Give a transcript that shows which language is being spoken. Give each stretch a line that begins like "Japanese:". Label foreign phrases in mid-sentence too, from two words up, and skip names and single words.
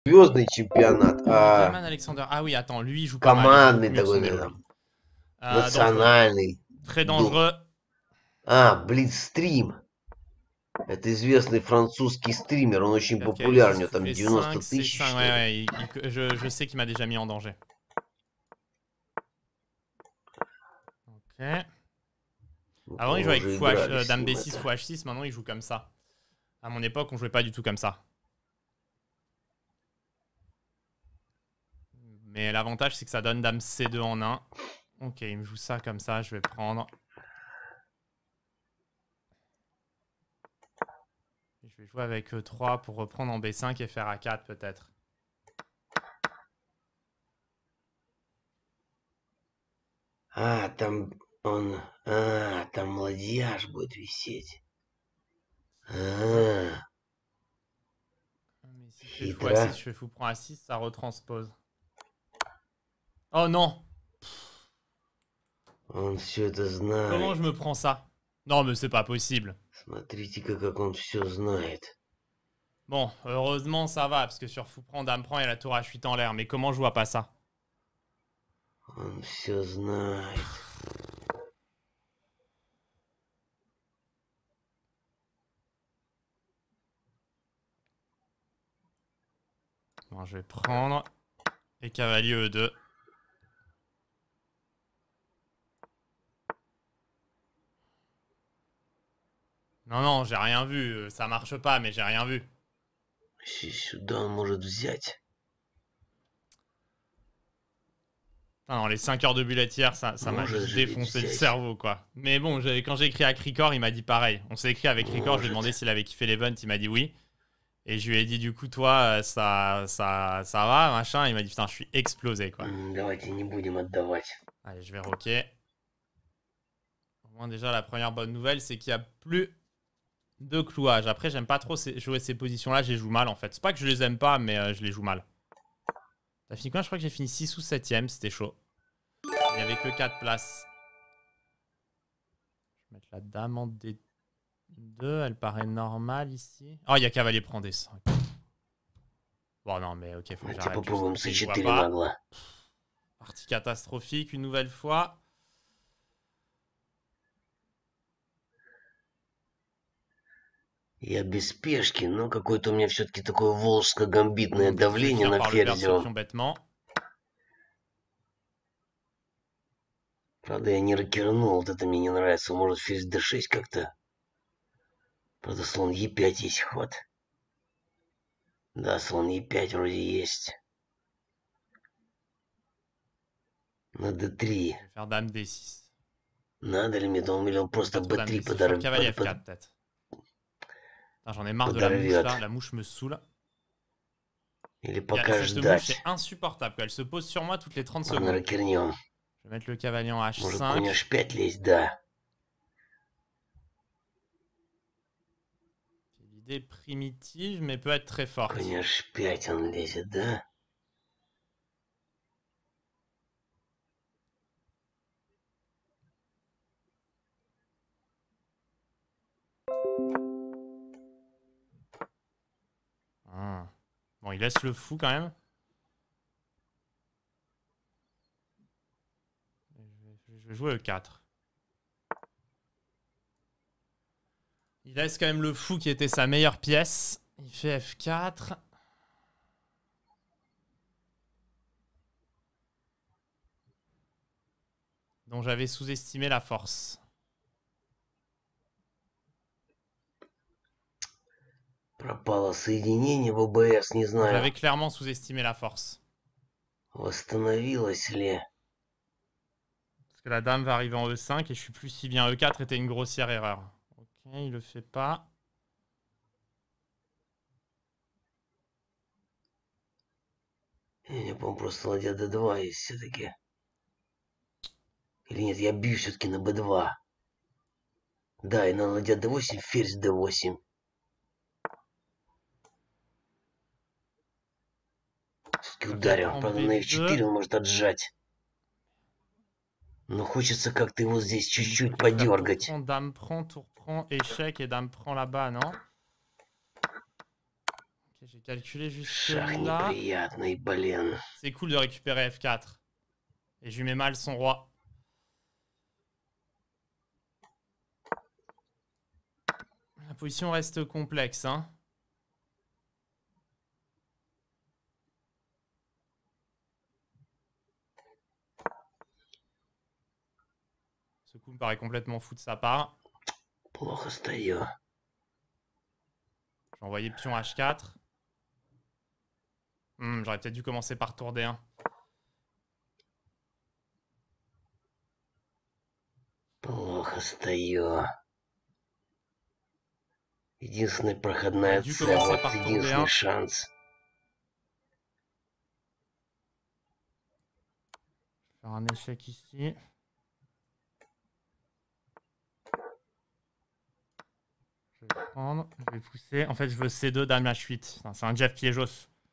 Russian: Звездный чемпионат, Герman Alexander.
French: Ah oui, attends, lui il joue pas mal, il joue beaucoup
Russian: командный
French: mieux que son
Russian: такой,
French: elo, lui.
Russian: наверное,
French: Dangereux.
Russian: национальный.
French: Très dangereux.
Russian: Блицстрим. Это известный французский стример, он очень FK популярен, у 6 него
French: toutes
Russian: там
French: les
Russian: 90 5, тысяч, C5, что ли.
French: ouais, je sais qu'il m'a déjà mis en danger. Ok.
Russian: Мы,
French: Avant il
Russian: по-моему,
French: jouait avec
Russian: уже
French: fou
Russian: играли с
French: Dame
Russian: ним
French: B6,
Russian: это.
French: fou H6, maintenant il joue comme ça. À mon époque on jouait pas du tout comme ça. Mais l'avantage c'est que ça donne Dame C2 en 1. Ok, il me joue ça comme ça, je vais prendre. Je vais jouer avec E3 pour reprendre en B5 et faire A4 peut-être.
Russian: Там он... там ладьяж будет висеть.
French: Mais si je fais fou A6,
Russian: Хитро.
French: je fais fou prend A6, ça retranspose. Oh non!
Russian: Он все это
French: Comment
Russian: знает.
French: je me prends ça? Non, mais c'est pas possible.
Russian: Смотрите-ка, как он все знает.
French: Bon, heureusement ça va, parce que sur fou prend, dame prend, il y a la tour H8 en l'air. Mais comment je vois pas ça?
Russian: Он все знает.
French: Bon, je vais prendre. Et cavalier E2. Non, non, j'ai rien vu. Ça marche pas, mais j'ai rien vu.
Russian: Сюда он может взять.
French: Non, les 5 heures de bulletière, ça m'a juste défoncé le cerveau, quoi. Mais bon, quand j'ai écrit à Cricor, il m'a dit pareil. On s'est écrit avec Cricor, je lui ai demandé s'il avait kiffé l'event, il m'a dit oui. Et je lui ai dit, du coup, toi, ça va, machin. Il m'a dit, putain, je suis explosé, quoi.
Russian: Давайте не будем отдавать.
French: Allez, je vais rocker. Au moins, déjà, la première bonne nouvelle, c'est qu'il n'y a plus de clouage. Après, j'aime pas trop jouer ces positions-là, je les joue mal, en fait. C'est pas que je les aime pas, mais je les joue mal. T'as fini quoi? Je crois que j'ai fini 6 ou 7ème, c'était chaud. Il n'y avait que 4 places. Je vais mettre la dame en D2, elle paraît normale ici. Oh, il y a cavalier prend D5. Bon, non, mais ok, faut que j'arrête.
Russian: Попробуем
French: Je vois
Russian: C4
French: pas.
Russian: нагло.
French: Partie catastrophique une nouvelle fois.
Russian: Я без спешки, но какое-то у меня все-таки такое волжско-гамбитное давление на
French: par le perdre ce pion
Russian: ферзевом.
French: bêtement.
Russian: Правда, я не рокернул, вот это мне не нравится. Может, ферзь d6 как-то? Правда, слон e5 есть ход. Да, слон e5 вроде есть. На d3.
French: Je vais faire dame D6.
Russian: Надо ли мне? Или он просто b3 подорвет.
French: Cavalier F4 peut-être. J'en ai marre de la mouche là, la mouche me saoule.
Russian: Или пока
French: Cette
Russian: ждать.
French: mouche est insupportable, elle se pose sur moi toutes les 30
Russian: Ладно,
French: secondes.
Russian: рокернем.
French: Je vais mettre le cavalier en H5.
Russian: Может, конь H5 лезть, да.
French: L'idée primitive, mais peut être très forte.
Russian: Конь H5 он лезет, да?
French: Ah. Bon, il laisse le fou quand même. Je vais jouer E4. Il laisse quand même le fou qui était sa meilleure pièce. Il fait F4. Dont j'avais sous-estimé la force.
Russian: Пропало соединение в ОБС, не знаю.
French: J'avais clairement sous-estimé la force.
Russian: Восстановилось ли?
French: Parce que la dame va arriver en E5 et je suis plus si bien. E4 était une grossière erreur. Ok, il le fait pas.
Russian: Я, по-моему, просто ладья d2 есть все-таки. Или нет, я бью все-таки на b2. Да, и на ладья d8, ферзь d8. Все-таки ударил. Правда, на f4 он может отжать. Но хочется как-то его здесь чуть-чуть подергать.
French: Dame prend, tour prend, échec et dame prend là-bas, non? J'ai calculé juste
Russian: Шах
French: là.
Russian: неприятный, блин.
French: C'est cool de récupérer F4. Et je lui mets mal son roi. La position reste complexe, hein. Ce coup me paraît complètement fou de sa part.
Russian: Плохо стою.
French: J'ai envoyé pion H4. J'aurais peut-être dû commencer par tour D1.
Russian: Плохо стою. Единственная проходная
French: dû
Russian: цель,
French: commencer
Russian: вот
French: par tour
Russian: единственный
French: D1.
Russian: шанс.
French: Je vais faire un échec ici. Je vais prendre, je vais pousser. En fait, je veux C2, dame H8. C'est un Jeff piégos.